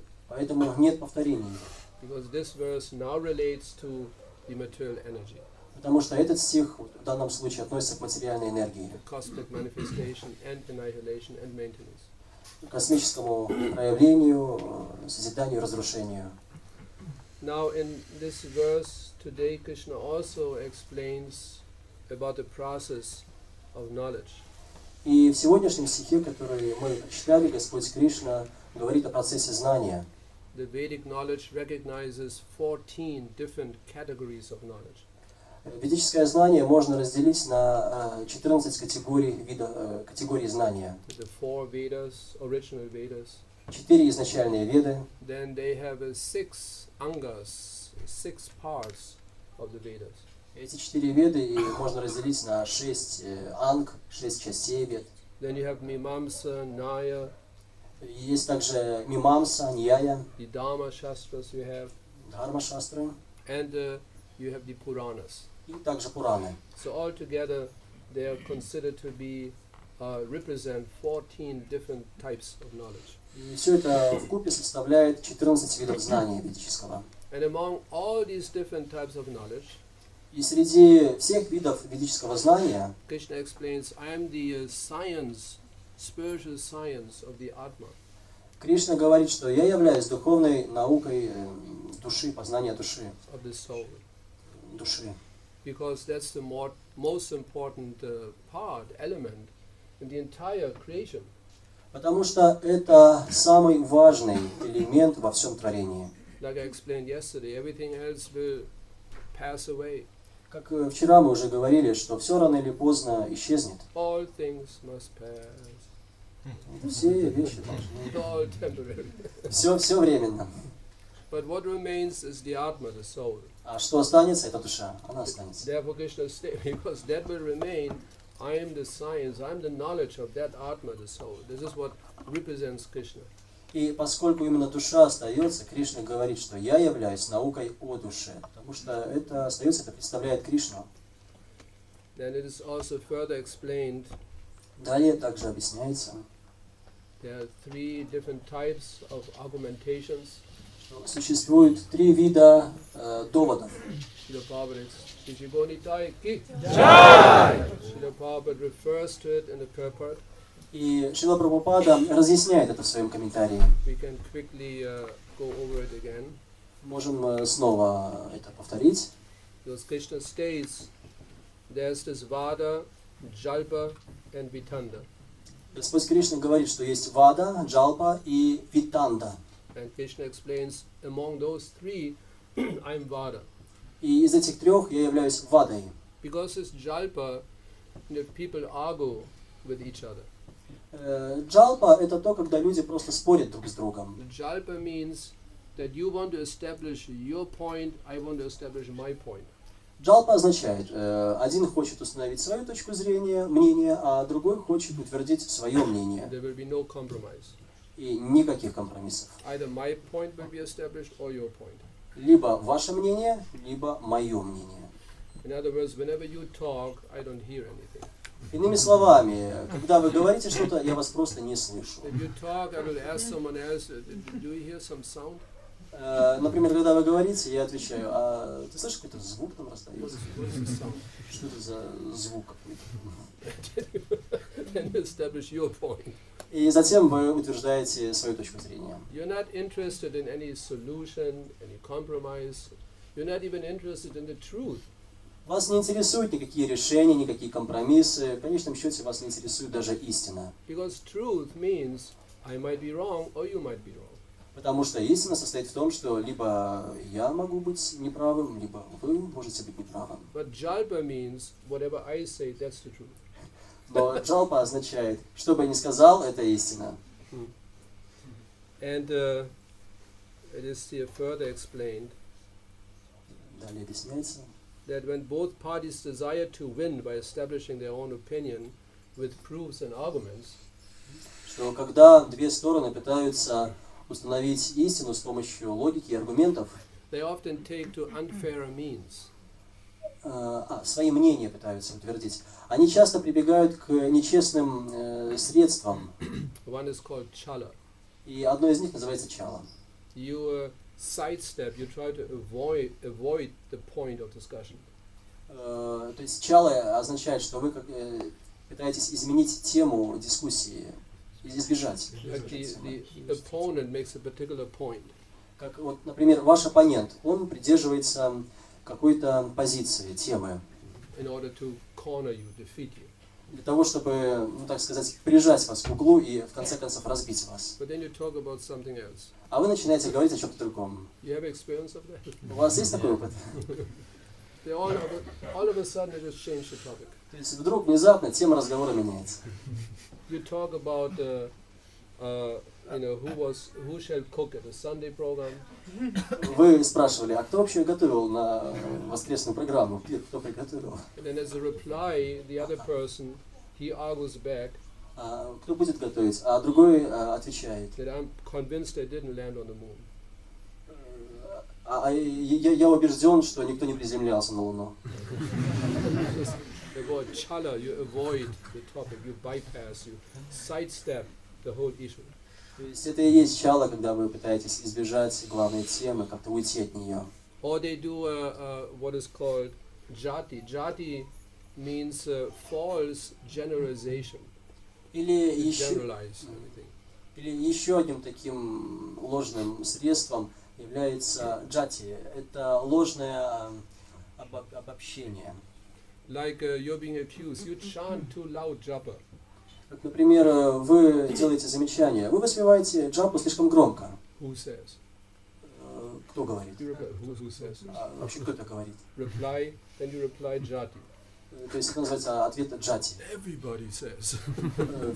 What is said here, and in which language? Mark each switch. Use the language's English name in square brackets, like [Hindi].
[Russian] Поэтому нет повторений. [English] Because this verse now relates to the material energy. [Russian] Потому что этот стих в данном случае относится к материальной энергии. [English] Cosmic manifestation and annihilation and maintenance. [Russian] Космическому проявлению, созиданию, разрушению. [English] Now in this verse today Krishna also explains about the process of knowledge. [Russian] И в сегодняшнем стихе, который мы прочитали, Господь Кришна говорит о процессе знания. [English] The Vedic knowledge recognizes 14 different categories of knowledge. [Russian] Ведическое знание можно разделить на 14 категорий знания. [English] The 4 Vedas, original Vedas. [Russian] 4 изначальные веды. [English] Then they have 6 angas, 6 parts of the Vedas. [Russian] Эти 4 веды и можно разделить на 6 анг, 6 частей вед. [English] Then you have Mimamsa, Nyaya. [Russian] Есть также Мимамса, Ньяя, [English] The Dharma Shastras you have. [Russian] Дхарма шастры [English] And you have the Puranas. [Russian] и также Пураны. [English] So altogether they are considered to be represent 14 different types of knowledge. [Russian] И все это вкупе составляет 14 видов знания ведического. [English] And among all these different types of knowledge, [Russian] И среди всех видов ведического знания [English] Krishna explains, I am the science, spiritual science of the Atma. [Russian] Кришна говорит, что я являюсь духовной наукой души, познания души. [English] Of the soul. [Russian] Души. [English] Because that's the most important part, element in the entire creation. [Russian] Потому что это самый важный элемент во всем творении. [English] Like I explained yesterday, everything else will pass away. [Russian] Как вчера мы уже говорили, что все рано или поздно исчезнет. [English] All things must pass. [Russian] Все вещи [English] It's all temporary. [Russian] должны. Все временно. [English] But what remains is the Atma, the soul. [Russian] А что останется, это душа. Она останется. [English] Therefore Krishna states, because that will remain, I am the science, I am the knowledge of that Atma, the soul. This is what represents Krishna. [Russian] И поскольку именно душа остается, Кришна говорит, что я являюсь наукой о душе. Потому что это остается, это представляет Кришну. [English] Then it is also further explained. [Russian] Далее также объясняется, [English] There are 3 different types of argumentations. [Russian] что существует 3 вида доводов. [English] Srila Prabhupada refers to it in the purport. [Russian] И Шрила Прабхупада разъясняет это в своем комментарии. [English] We can quickly go over it again. [Russian] Можем снова это повторить. [English] Because Krishna states, there's this Vada, Jalpa and Vitanda. [Russian] Господь Кришна говорит, что есть Вада, Джалпа и Витанда. [English] And Krishna explains, among those 3, I'm Vada. [Russian] И из этих 3 я являюсь Вадой. [English] Because it's Jalpa, people argue with each other. [Russian] Джалпа – это то, когда люди просто спорят друг с другом. [English] Jalpa means that you want to establish your point, I want to establish my point. [Russian] Джалпа означает, один хочет установить свою точку зрения, мнение, а другой хочет утвердить свое мнение. [English] There will be no compromise. [Russian] И никаких компромиссов. [English] Either my point will be established or your point. [Russian] Либо ваше мнение, либо мое мнение. [English] In other words, whenever you talk, I don't hear anything. [Russian] Иными словами, когда вы говорите что-то, я вас просто не слышу. [English] If you talk, I will ask someone else, do you hear some sound? [Russian] Например, когда вы говорите, я отвечаю, а ты слышишь, какой-то звук там [English] What [Russian] раздается? [English] is the sound? [Russian] Что это за звук какой-то? [English] Then you establish your point. [Russian] И затем вы утверждаете свою точку зрения. [English] You're not interested in any solution, any compromise. You're not even interested in the truth. [Russian] Вас не интересуют никакие решения, никакие компромиссы. В конечном счете вас не интересует даже истина. [English] Because truth means I might be wrong or you might be wrong. [Russian] Потому что истина состоит в том, что либо я могу быть неправым, либо вы можете быть неправым. [English] But jalpa means whatever I say, that's the truth. [Russian] Но джалпа означает, что бы я ни сказал, это истина. [English] And it is here further explained [Russian] Далее объясняется, [English] that when both parties desire to win by establishing their own opinion with proofs and arguments, [Russian] что когда две стороны пытаются установить истину с помощью логики и аргументов, [English] they often take to unfair means. [Russian] Свои мнения пытаются утвердить, они часто прибегают к нечестным средствам. [English] One is called chala. [Russian] И одно из них называется чала. [English] You sidestep, you try to avoid the point of discussion. [Russian] То есть чала означает, что вы пытаетесь изменить тему дискуссии, избежать. [English] Like the opponent makes a particular point. [Russian] Как вот, например, ваш оппонент, он придерживается какой-то позиции, темы, [English] In order to corner you, defeat you. [Russian] для того, чтобы, ну так сказать, прижать вас к углу и в конце концов разбить вас. [English] But then you talk about something else. [Russian] А вы начинаете говорить о чем-то другом. [English] You have experience of that? [Russian] У вас есть такой опыт? [English] They all of a sudden they just change the topic. [Russian] То есть вдруг внезапно тема разговора меняется. [English] You talk about who shall cook at a Sunday program. [Russian] Вы спрашивали, а кто вообще готовил на воскресную программу? Кто приготовил? [English] And then as a reply, the other person, he argues back [Russian] Кто будет готовить? А другой отвечает. [English] that I'm convinced they didn't land on the moon. [Russian] Я убежден, что никто не приземлялся на Луну. [English] The word chala, you avoid the topic, you bypass, you sidestep the whole issue. [Russian] То есть это и есть чала, когда вы пытаетесь избежать главной темы, как-то уйти от нее. [English] Or they do what is called jati. Jati means false generalization. [Russian] Или [English] Generalize everything. [Russian] еще одним таким ложным средством является джати. Это ложное обобщение. [English] Like you're being accused, you chant too loud japa. [Russian] Как, например, вы делаете замечание, вы воспеваете джапу слишком громко. [English] Who says? [Russian] Кто говорит? [English] You reply. Who says? [Russian] Вообще кто это говорит? [English] Reply, then you reply jati. [Russian] То есть это называется ответ джати. [English] Everybody says.